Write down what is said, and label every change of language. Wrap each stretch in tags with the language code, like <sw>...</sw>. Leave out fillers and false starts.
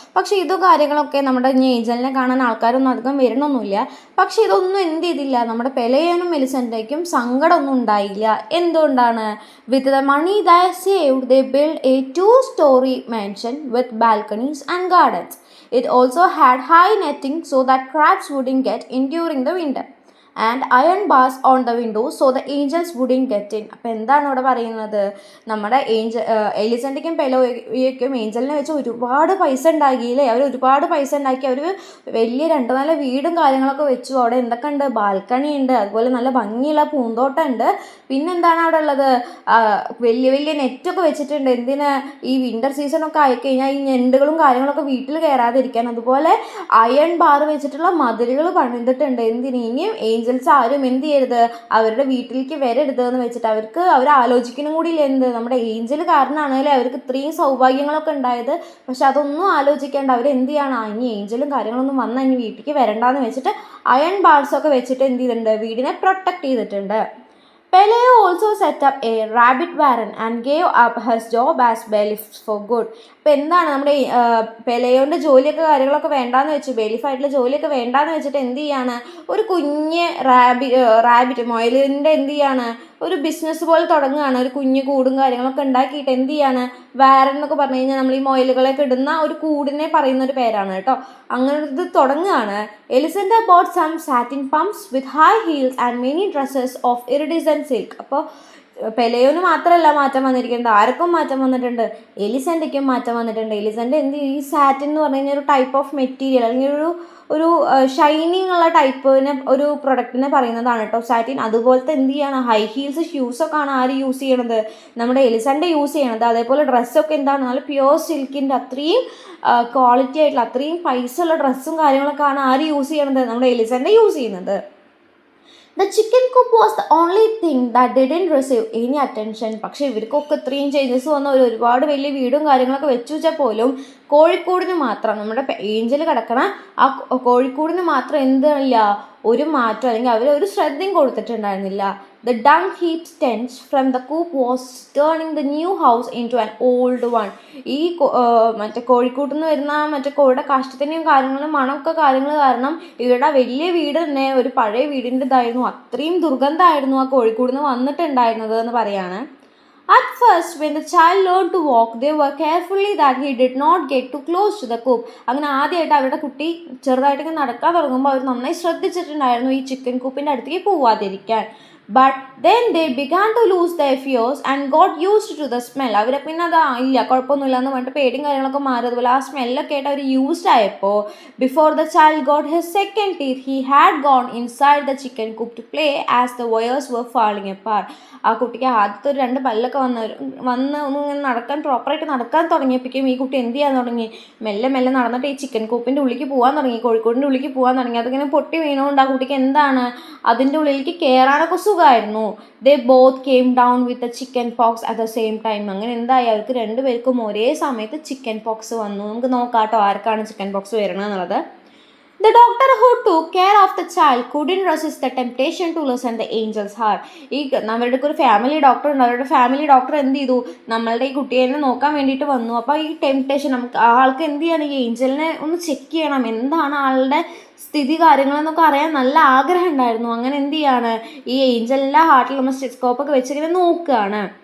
<ml>പക്ഷേ ഇതും കാര്യങ്ങളൊക്കെ നമ്മുടെ ഏഞ്ചലിനെ കാണാൻ ആൾക്കാരൊന്നും അധികം വരണമൊന്നുമില്ല. പക്ഷേ ഇതൊന്നും എന്ത് ചെയ്തില്ല, നമ്മുടെ പെലയനും മെലിസൻ്റെക്കും സങ്കടമൊന്നും ഉണ്ടായില്ല. എന്തുകൊണ്ടാണ്?</ml> <en>With the money the saved they build a 2-story mansion with balconies and gardens. It also had high netting so that crabs wouldn't get in during the winter, and iron bars on the windows so the angels wouldn't get in.</en> <ml>അപ്പോൾ എന്താണ് ഇവിടെ പറയുന്നത്? നമ്മുടെ എലിസൻ്റെക്കും പെലോയ്ക്കും ഏഞ്ചലിനെ വെച്ച് ഒരുപാട് പൈസ ഉണ്ടാക്കിയില്ലേ. അവർ ഒരുപാട് പൈസ ഉണ്ടാക്കി. അവർ വലിയ 2-4 വീടും കാര്യങ്ങളൊക്കെ വെച്ചു. അവിടെ എന്തൊക്കെ ഉണ്ട്? ബാൽക്കണി ഉണ്ട്, അതുപോലെ നല്ല ഭംഗിയുള്ള പൂന്തോട്ടം ഉണ്ട്. പിന്നെന്താണ് അവിടെ ഉള്ളത്? വലിയ വലിയ നെറ്റൊക്കെ വെച്ചിട്ടുണ്ട്. എന്തിന്? ഈ വിൻ്റർ സീസണൊക്കെ ആയിക്കഴിഞ്ഞാൽ ഈ ഞണ്ടുകളും കാര്യങ്ങളൊക്കെ വീട്ടിൽ കയറാതിരിക്കാൻ. അതുപോലെ അയൺ ബാർ വെച്ചിട്ടുള്ള മതിലുകൾ പണിതിട്ടുണ്ട്. എന്തിന്? ഇനിയും ഏഞ്ചൽസ് ആരും എന്ത് ചെയ്യരുത്, അവരുടെ വീട്ടിലേക്ക് വരരുത് എന്ന് വെച്ചിട്ട് അവർ ആലോചിക്കണം കൂടി ഇല്ല. എന്ത്? നമ്മുടെ ഏഞ്ചൽ കാരണമാണല്ലേ അവർക്ക് ഇത്രയും സൗഭാഗ്യങ്ങളൊക്കെ ഉണ്ടായത്. പക്ഷെ അതൊന്നും ആലോചിക്കേണ്ട അവരെന്ത് ചെയ്യണം, ഇനി ഏഞ്ചലും കാര്യങ്ങളൊന്നും വന്നാൽ ഇനി വീട്ടിലേക്ക് വരണ്ടെന്ന് വെച്ചിട്ട് അയൺ ബാർസൊക്കെ വെച്ചിട്ട് എന്ത് ചെയ്തിട്ടുണ്ട്, വീടിനെ പ്രൊട്ടക്ട് ചെയ്തിട്ടുണ്ട്.</ml> <en>Peleo also set up a rabbit warren and gave up his job as bailiff for good.</en> <ml>അപ്പോൾ എന്താണ് നമ്മുടെ പെലയോൻ്റെ ജോലിയൊക്കെ കാര്യങ്ങളൊക്കെ വേണ്ടാന്ന് വെച്ചു, ബെലിഫായിട്ടുള്ള ജോലിയൊക്കെ വേണ്ടാന്ന് വെച്ചിട്ട് എന്ത് ചെയ്യാണ്, ഒരു കുഞ്ഞ് റാബിറ്റ് മൊയലിൻ്റെ എന്ത് ചെയ്യാണ്, ഒരു ബിസിനസ് പോലെ തുടങ്ങുകയാണ്. ഒരു കുഞ്ഞ് കൂടും കാര്യങ്ങളൊക്കെ ഉണ്ടാക്കിയിട്ട് എന്ത് ചെയ്യാണ്, വാരൻ എന്നൊക്കെ പറഞ്ഞു കഴിഞ്ഞാൽ നമ്മൾ ഈ മൊയലുകളൊക്കെ ഇടുന്ന ഒരു കൂടിനെ പറയുന്ന ഒരു പേരാണ് കേട്ടോ. അങ്ങനെ ഇത് തുടങ്ങുകയാണ്.</ml> <en>Elisenda bought some satin pumps with high heels and many dresses of iridescent silk.</en> <ml>അപ്പോൾ പെലയോന് മാത്രമല്ല മാറ്റം വന്നിരിക്കുന്നത്, ആർക്കും മാറ്റം വന്നിട്ടുണ്ട്, എലിസൻ്റെക്കും മാറ്റം വന്നിട്ടുണ്ട്. എലിസൻ്റെ എന്ത്, ഈ സാറ്റിൻ എന്ന് പറഞ്ഞു കഴിഞ്ഞാൽ ഒരു ടൈപ്പ് ഓഫ് മെറ്റീരിയൽ അല്ലെങ്കിൽ ഒരു ഷൈനിങ് ഉള്ള ടൈപ്പിനെ ഒരു പ്രൊഡക്റ്റിനെ പറയുന്നതാണ് കേട്ടോ സാറ്റിൻ. അതുപോലത്തെ എന്ത് ചെയ്യാണ്, ഹൈ ഹീൽസ് ഷൂസൊക്കെ ആണ് ആര് യൂസ് ചെയ്യണത്, നമ്മുടെ എലിസൻ്റെ യൂസ് ചെയ്യണത്. അതേപോലെ ഡ്രസ്സൊക്കെ എന്താണ്, നല്ല പ്യുവർ സിൽക്കിൻ്റെ അത്രയും ക്വാളിറ്റി ആയിട്ടുള്ള അത്രയും പൈസ ഉള്ള ഡ്രസ്സും കാര്യങ്ങളൊക്കെ ആണ് ആര് യൂസ് ചെയ്യണത്, നമ്മുടെ എലിസൻ്റെ യൂസ് ചെയ്യുന്നത്.</ml> <en>The chicken coop was the only thing that didn't receive any attention.</en> <ml>പക്ഷേ ഇവർക്കൊക്കെ ഇത്രയും ചേഞ്ചസ് വന്ന ഒരുപാട് വലിയ വീടും കാര്യങ്ങളൊക്കെ വെച്ചു വെച്ചാൽ പോലും കോഴിക്കോടിന് മാത്രം, നമ്മുടെ ഏഞ്ചൽ കിടക്കണ ആ കോഴിക്കോടിന് മാത്രം എന്തില്ല ഒരു മാറ്റം, അല്ലെങ്കിൽ അവർ ഒരു ശ്രദ്ധയും കൊടുത്തിട്ടുണ്ടായിരുന്നില്ല.</ml> <en>The dung heap stench from the coop was turning the new house into an old one.</en> <ml>ഈ മറ്റേ കോഴിക്കോട്ടിൽ നിന്ന് വരുന്ന മറ്റേ കോഴിയുടെ കാഷ്ടത്തിൻ്റെയും കാര്യങ്ങളും മണമൊക്കെ കാര്യങ്ങൾ കാരണം ഇവിടെ വലിയ വീട് തന്നെ ഒരു പഴയ വീടിൻ്റെതായിരുന്നു. അത്രയും ദുർഗന്ധമായിരുന്നു ആ കോഴിക്കോട് നിന്ന് വന്നിട്ടുണ്ടായിരുന്നത് എന്ന് പറയാണ്.</ml> <en>At first, when the child learned to walk, they were carefully that he did not get too close to the coop.</en> <ml>അങ്ങനെ ആദ്യമായിട്ട് അവരുടെ കുട്ടി ചെറുതായിട്ടൊക്കെ നടക്കാൻ തുടങ്ങുമ്പോൾ അവർ നന്നായി ശ്രദ്ധിച്ചിട്ടുണ്ടായിരുന്നു ഈ ചിക്കൻ കൂപ്പിൻ്റെ അടുത്തേക്ക് പോവാതിരിക്കാൻ.</ml> <en>But then they began to lose their fears and got used to the smell.</en> <ml>അവരെ പിന്നെ അത് ഇല്ല കുഴപ്പമൊന്നുമില്ല എന്ന് പറഞ്ഞിട്ട് പേടിയും കാര്യങ്ങളൊക്കെ മാറി. അതുപോലെ ആ സ്മെല്ലൊക്കെ ആയിട്ട് അവർ യൂസ്ഡ് ആയപ്പോൾ,</ml> <en>Before the child got his second teeth he had gone inside the chicken coop to play as the wires were falling apart.</en> <ml>ആ കുട്ടിക്ക് ആദ്യത്തെ ഒരു 2 പല്ലൊക്കെ വന്ന് ഒന്നിങ്ങനെ നടക്കാൻ പ്രോപ്പറായിട്ട് നടക്കാൻ തുടങ്ങിയപ്പോഴേക്കും ഈ കുട്ടി എന്ത് ചെയ്യാൻ തുടങ്ങി, മെല്ലെ മെല്ലെ നടന്നിട്ട് ഈ ചിക്കൻ കൂപ്പിൻ്റെ ഉള്ളിലേക്ക് പോകാൻ തുടങ്ങി, കോഴിക്കോടിൻ്റെ ഉള്ളിലേക്ക് പോകാൻ തുടങ്ങി. അതിങ്ങനെ പൊട്ടി വീണുകൊണ്ട് ആ കുട്ടിക്ക് എന്താണ്, അതിൻ്റെ ഉള്ളിലേക്ക് കയറാനൊക്കെ സുഖമായിരുന്നു.</ml> <en>They both came down with chicken pox at the same time.</en> <ml>അങ്ങനെ എന്തായി, അവർക്ക് 2 പേർക്കും ഒരേ സമയത്ത് ചിക്കൻ പോക്സ് വന്നു. നമുക്ക് നോക്കാം കേട്ടോ ആർക്കാണ് chicken pox വരണമെന്നുള്ളത്.</ml> <en>The doctor who took care of the child couldn't resist the temptation to listen the angel's heart.</en> <ml>ഈ അവരുടെ ഒരു ഫാമിലി ഡോക്ടർ ഉണ്ട്. അവരുടെ ഫാമിലി ഡോക്ടർ എന്ത് ചെയ്തു, നമ്മളുടെ ഈ കുട്ടിയെ നോക്കാൻ വേണ്ടിയിട്ട് വന്നു. അപ്പോൾ ഈ ടെംപ്റ്റേഷൻ, നമുക്ക് ആൾക്ക് എന്ത് ചെയ്യണം, ഈ ഏഞ്ചലിനെ ഒന്ന് ചെക്ക് ചെയ്യണം, എന്താണ് ആളുടെ സ്ഥിതി കാര്യങ്ങളെന്നൊക്കെ അറിയാൻ നല്ല ആഗ്രഹം ഉണ്ടായിരുന്നു. അങ്ങനെ എന്ത് ചെയ്യാണ്, ഈ ഏഞ്ചലിൻ്റെ ഹാർട്ടിൽ നമ്മൾ സ്റ്റെത്തോസ്കോപ്പൊക്കെ വെച്ചിങ്ങനെ നോക്കുകയാണ്.</ml>